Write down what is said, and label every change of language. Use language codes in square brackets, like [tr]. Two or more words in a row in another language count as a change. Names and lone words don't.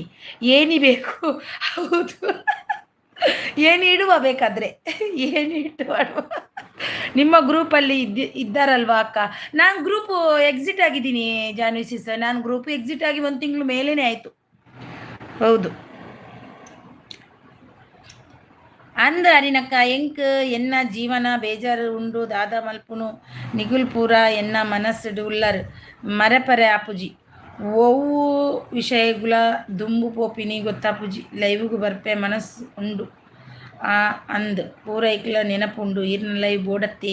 [kn] ಏನಿ ಬೇಕು ಹೌದು ಏನು ಇಡುವ ಬೇಕಾದರೆ ಏನು ಇಟ್ಟು ಮಾಡುವ. ನಿಮ್ಮ ಗ್ರೂಪಲ್ಲಿ ಇದ್ದಾರಲ್ವಾ ಅಕ್ಕ? ನಾನು [en] group exit [kn] ಆಗಿದ್ದೀನಿ ಜಾನ್ವಿ ಸಿಸ್ಟರ್. ನಾನು [en] group exit [kn] ಆಗಿ 1 ತಿಂಗಳು ಮೇಲೇ ಆಯಿತು. [tcy] ಹೌದು ಅಂದ ಅರಿನಕ್ಕ ಎಂಕ್ ಎನ್ನ ಜೀವನ ಬೇಜಾರು ಉಂಡು ದಾದ ಮಲ್ಪುನು ನಿಗುಲ್ ಪೂರ ಎನ್ನ ಮನಸ್ಸು ಉಲ್ಲರ್ ಮರಪರೆ ಆಪುಜಿ ಒವ್ವು ವಿಷಯಗುಲ ದುಂಬು ಪೋಪಿನಿ ಗೊತ್ತಾಪುಜಿ ಲೈವ್ಗೂ ಬರ್ಪೆ ಮನಸ್ಸು ಉಂಡು ಅಂದ್ ಪೂರೈಕ್ಲ ನೆನಪುಂಡು ಈರ್ನ ಲೈವ್ ಬೋಡತ್ತೆ.